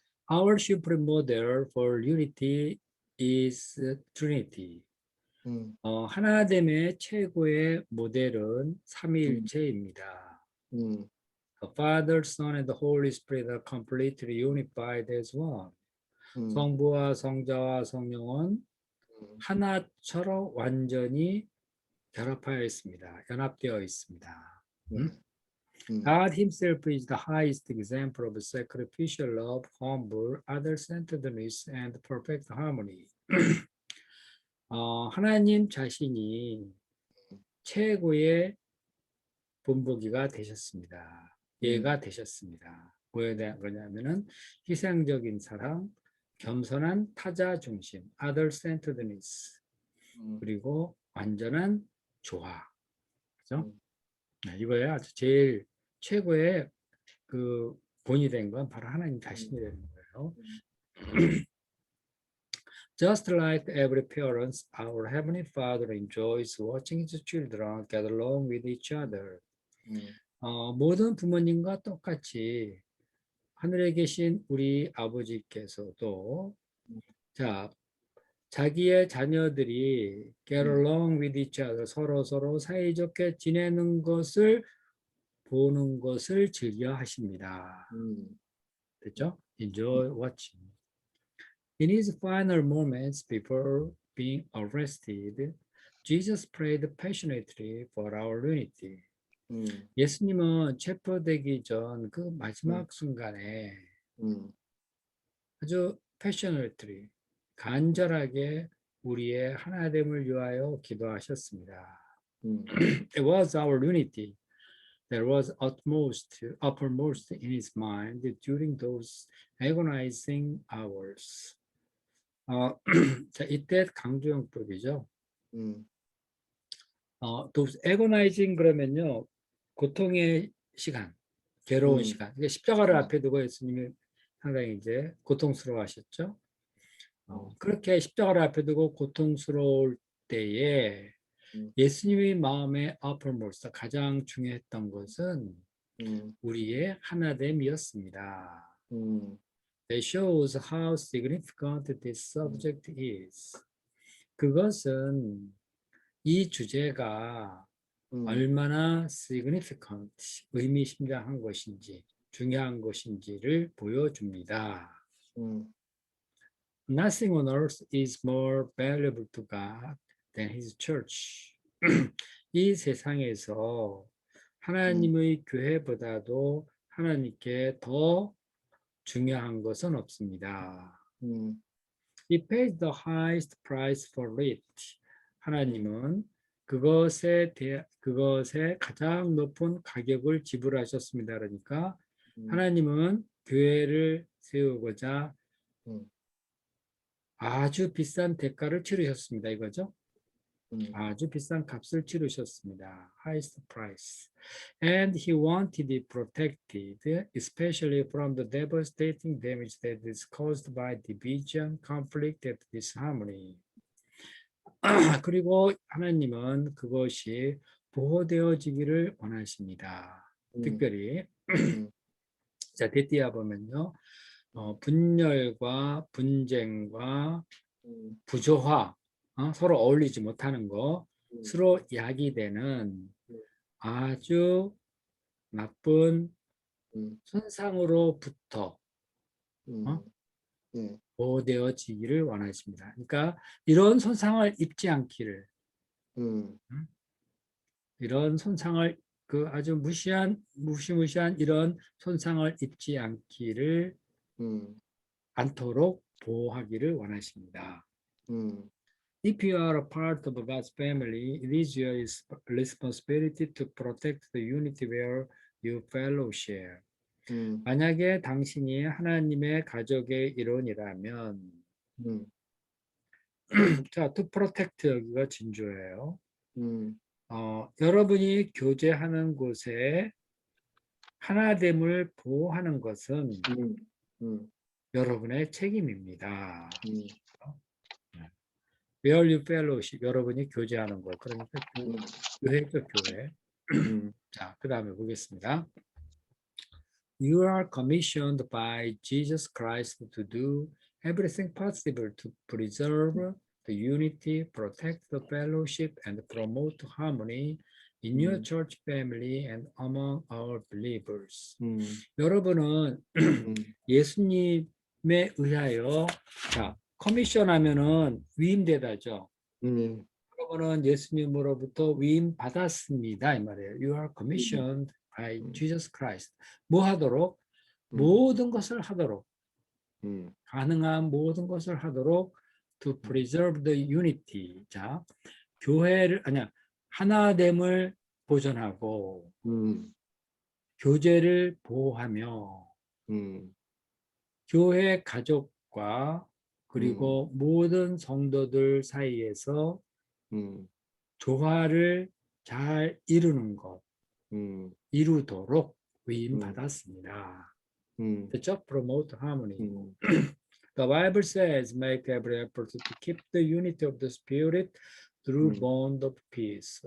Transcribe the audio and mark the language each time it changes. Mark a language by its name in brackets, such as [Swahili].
[English] Our supreme model for unity is Trinity. 음, [Korean] 하나됨의 최고의 모델은 음, 삼위일체입니다. 음, [English] The Father, Son, and the Holy Spirit are completely unified as one. 음, [Korean] 성부와 성자와 성령은 음, 하나처럼 완전히 결합하여 있습니다. 연합되어 있습니다. 음? 네, 음, [English] God himself is the highest example of sacrificial love, humble, other-centeredness, and perfect harmony. [Korean] 하나님 자신이 최고의 본보기가 되셨습니다. 음, 예가 되셨습니다. 뭐에 대한 거냐면은 희생적인 사랑, 겸손한 타자 중심, other-centeredness, 음, 그리고 완전한 조화. 그죠? 음, 네, 이거에 아주 제일 최고의 그 본이 된 건 바로 하나님 음, 자신이 되는 거예요. 음, [English] Just like every parent, our Heavenly Father enjoys watching his children get along with each other. 음, [Korean] 모든 부모님과 똑같이 하늘에 계신 우리 아버지께서도 자, 자기의 자녀들이 get 음, [English] along with each other, [Korean] 서로 사이좋게 지내는 것을 보는 것을 즐겨 하십니다. 음, 됐죠? [English] Enjoy watching. In his final moments before being arrested, Jesus prayed passionately for our unity. 음, [Korean] 예수님은 체포되기 전 그 음, 마지막 순간에 음, 아주 passionately, 간절하게 우리의 하나됨을 위하여 기도하셨습니다. 음, [English] It was our unity that was uppermost in his mind during those agonizing hours. [Korean] 자, 이때 강조용법이죠. 음, [English] those agonizing [Korean] 그러면요, 고통의 시간, 괴로운 음, 시간. 이게 십자가를 음, 앞에 두고 예수님이 상당히 이제 고통스러워하셨죠. 음, 그렇게 십자가를 앞에 두고 고통스러울 때에 음, 예수님의 마음에 uppermost, 가장 중요했던 것은 음, 우리의 하나됨이었습니다. 음, [English] That shows how significant this subject is. [Korean] 그것은 이 주제가 음, 얼마나 significant, 의미심장한 것인지, 중요한 것인지를 보여줍니다. 음, [English] Nothing on earth is more valuable to God than His church. [Korean] 이 세상에서 음, 하나님의 교회보다도 하나님께 더 중요한 것은 없습니다. 음, [English] He pays the highest price for it. 음, [Korean] 하나님은 그것에 가장 높은 가격을 지불하셨습니다. 그러니까 음, 하나님은 교회를 세우고자 음, 아주 비싼 대가를 치르셨습니다. 이거죠? 음, 아주 비싼 값을 치르셨습니다. [English] Highest price. And he wanted it protected, especially from the devastating damage that is caused by division, conflict, and disharmony. [Korean] 그리고 하나님은 그것이 보호되어지기를 원하십니다. 음, 특별히 음, 자 데띠아 보면요, 분열과 분쟁과 음, 부조화, 서로 어울리지 못하는 거, 음, 서로 약이 되는 음, 아주 나쁜 음, 손상으로부터 어? 음, 네, 보호되어지기를 원하십니다. 그러니까 이런 손상을 입지 않기를, 음, 음? 이런 손상을 그 아주 무시무시한 이런 손상을 입지 음, 않도록 보호하기를 원하십니다. 음, [English] If you are a part of God's family, it is your responsibility to protect the unity where you fellowship. 음, [Korean] 만약에 당신이 하나님의 가족의 일원이라면, 음, 자, [English] to protect [Korean] 여기가 진주예요. 음, 여러분이 교제하는 곳에 하나됨을 보호하는 것은 음, 음, 여러분의 책임입니다. 음, [English] Where you fellowship, [Korean] 여러분이 교제하는 것. 그러니까 음, 교회죠, 교회. 음, 자, 그 다음에 보겠습니다. [English] You are commissioned by Jesus Christ to do everything possible to preserve the unity, protect the fellowship, and promote harmony in your church family and among our believers. [Korean] 여러분은 예수님에 의하여 자, 커미션 하면은 위임되다죠. 여러분은 예수님으로부터 위임 받았습니다 이 말이에요. [English] You are commissioned by Jesus Christ. [Korean] 뭐 하도록? 모든 것을 하도록. 가능한 모든 것을 하도록 [English] to preserve the unity. [Korean] 자, 교회를 아니야 하나됨을 보존하고 교제를 보호하며 교회 가족과 그리고 모든 성도들 사이에서 조화를 잘 이루는 것, 이루도록 위임 받았습니다. 됐죠? [English] Promote harmony. The Bible says, make every effort to keep the unity of the Spirit through bond of peace.